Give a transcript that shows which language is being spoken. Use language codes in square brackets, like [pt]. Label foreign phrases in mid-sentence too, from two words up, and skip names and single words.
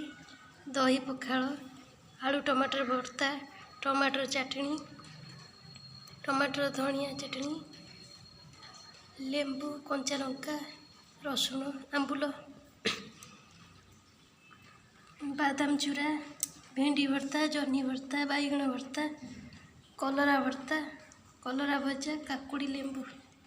[or] ଦହି ପଖାଳ, ଆଳୁ ଟମାଟର ଭର୍ତ୍ତା, ଟମାଟର ଚଟଣି, ଟମାଟର ଧନିଆ ଚଟଣି, ଲେମ୍ବୁ, କଞ୍ଚା ଲଙ୍କା, ରସୁଣ, ଆମ୍ବୁଲ, ବାଦାମ ଚୂରା, ଭେଣ୍ଡି ଭର୍ତ୍ତା, ଜହ୍ନି ଭର୍ତ୍ତା, ବାଇଗଣ ଭର୍ତ୍ତା, କଲରା ଭର୍ତ୍ତା, କଲରା ଭଜା, କାକୁଡ଼ି, ଲେମ୍ବୁ।